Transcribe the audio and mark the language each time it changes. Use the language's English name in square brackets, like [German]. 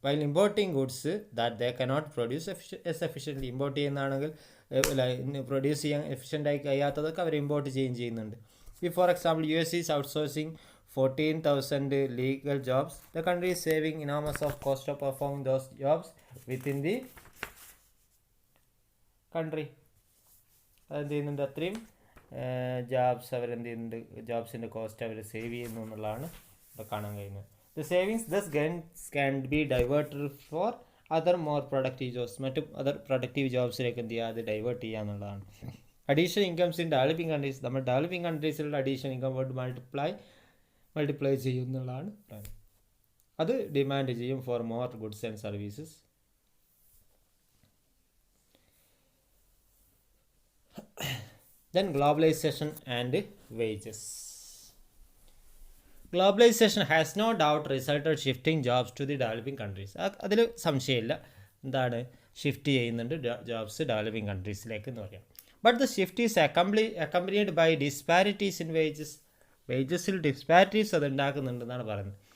[English] while importing goods that they cannot produce efficiently, [Malayalam] import ചെയ്യുന്നതാണെങ്കിൽ produce ചെയ്യാൻ എഫിഷ്യൻ്റായി കഴിയാത്തതൊക്കെ അവർ import ചെയ്യുന്നുണ്ട്. [English] For example US is outsourcing 14,000 legal jobs. The country is saving enormous of cost of performing those jobs within the country. [Malayalam] അതെന്ത് ചെയ്യുന്നുണ്ട്, അത്രയും jobs അവരെന്ത് ചെയ്യുന്നുണ്ട്, ജോബ്സിൻ്റെ cost അവർ save ചെയ്യുന്നു എന്നുള്ളതാണ് ഇവിടെ കാണാൻ കഴിയുന്നത്. [English] The savings thus gains can be diverted for other more productive jobs. [Malayalam] മറ്റു അതർ പ്രൊഡക്റ്റീവ് ജോബ്സിലേക്ക് എന്ത് ചെയ്യുക, അത് ഡൈവേർട്ട് ചെയ്യുക എന്നുള്ളതാണ്. [English] additional incomes in developing countries, [Malayalam] നമ്മൾ developing കൺട്രീസിലുള്ള additional income word multiply ചെയ്യും എന്നുള്ളതാണ് പറയുന്നത്. അത് ഡിമാൻഡ് ചെയ്യും [English] For more goods and services. Then globalisation and wages. Globalisation has no doubt resulted shifting jobs to the developing countries. [Malayalam] അതിൽ സംശയമില്ല, എന്താണ് shift ചെയ്യുന്നുണ്ട് ജോബ്സ് ഡെവലപ്പിംഗ് കൺട്രീസിലേക്ക് എന്ന് പറയാം. [English] But the shift is accompanied by disparities in wages. [Malayalam] വേജസിൽ disparities അത് ഉണ്ടാക്കുന്നുണ്ടെന്നാണ് പറയുന്നത്.